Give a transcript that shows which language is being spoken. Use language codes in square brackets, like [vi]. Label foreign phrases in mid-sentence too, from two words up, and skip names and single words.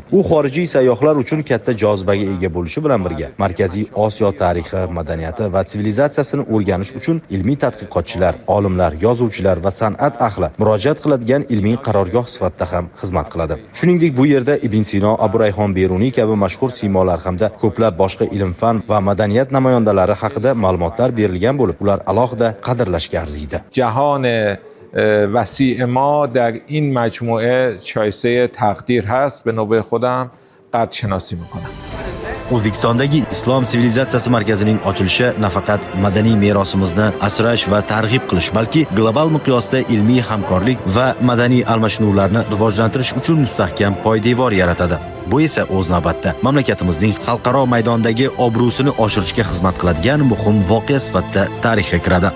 [uz] U xorijiy sayyohlar uchun katta jozibaga ega bo'lishi bilan birga, Markaziy Osiyo tarixi, madaniyati va sivilizatsiyasini o'rganish uchun ilmiy tadqiqot olimlar, yozuvchilar va san'at ahli murojaat qiladigan ilmiy qarorgoh sifatida ham xizmat qiladi. Shuningdek, bu yerda Ibn Sino, Abu Rayhon Beruniy kabi mashhur siymolar hamda ko'plab boshqa ilm-fan va madaniyat namoyandalari haqida ma'lumotlar berilgan bo'lib, ular alohida qadrlashga arziydi. [fa] جهان وسیع ما در این مجموعه شایسته تقدیر هست. به نوبه خودم قدر شناسی میکنم. [uz] O'zbekistondagi Islom sivilizatsiyasi markazining ochilishi nafaqat madaniy merosimizni asrash va targ'ib qilish, balki global miqyosda ilmiy hamkorlik va madaniy almashinuvlarni rivojlantirish uchun mustahkam poydevor yaratadi. Bu esa o'z navbatida mamlakatimizning xalqaro maydondagi obro'sini oshirishga xizmat qiladigan muhim voqea sifatida tarixga kiradi.